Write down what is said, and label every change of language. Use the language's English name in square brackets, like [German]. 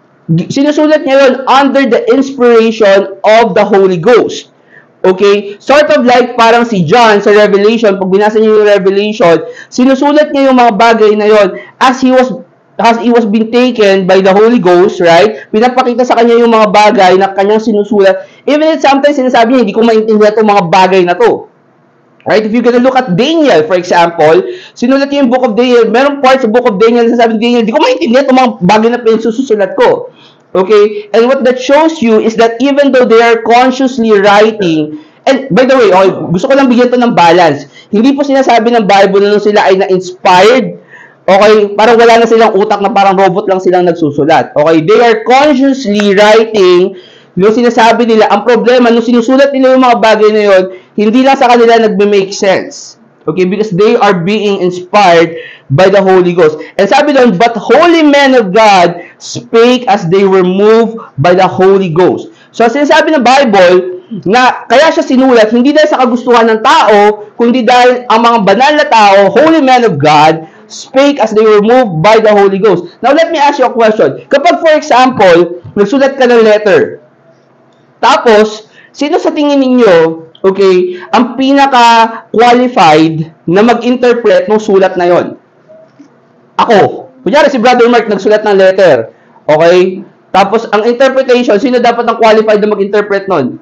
[Filipino] Sinusulat niya yun [English] under the inspiration of the Holy Ghost. [Filipino] Okay? [English] Sort of like [Filipino] parang si John sa Revelation, pag binasa niyo yung Revelation, sinusulat niya yung mga bagay na yon [English] as he was being taken by the Holy Ghost, right? [Filipino] Pinapakita sa kanya yung mga bagay na kanyang sinusulat. [English] Even if sometimes [Filipino] sinasabi niya, hindi ko maintindihan itong mga bagay na to. Right? [English] If you're gonna look at Daniel, for example, [Filipino] sinulat niya yung Book of Daniel, merong parts sa Book of Daniel na sasabi Daniel, hindi ko maintindihan itong mga bagay na pinasusulat ko. [English] Okay? And what that shows you is that even though they are consciously writing And by the way, [Filipino] okay, gusto ko lang bigyan to ng balance. Hindi po sinasabi ng Bible na sila ay na-inspired. Okay, parang wala na silang utak na parang robot lang silang nagsusulat. [English] Okay, they are consciously writing [Filipino] yung sinasabi nila. Ang problema, nung sinusulat nila yung mga bagay na yun, hindi lang sa kanila nagbe-make sense. [English] Okay, because they are being inspired by the Holy Ghost. And [Filipino] sabi doon, [English] but holy men of God spake as they were moved by the Holy Ghost. [Filipino] So, sinasabi ng Bible na kaya siya sinulat, hindi dahil sa kagustuhan ng tao, kundi dahil ang mga banal na tao, [English] holy men of God, spake as they were moved by the Holy Ghost. Now, let me ask you a question. [Filipino] Kapag, [English] for example, [Filipino] nagsulat ka ng letter, tapos, sino sa tingin ninyo, okay, ang pinaka-qualified na mag-interpret ng sulat na yon? Ako. Kunyari, si Brother Mark nagsulat ng letter. Okay? Tapos, ang interpretation, sino dapat ang qualified na mag-interpret nun?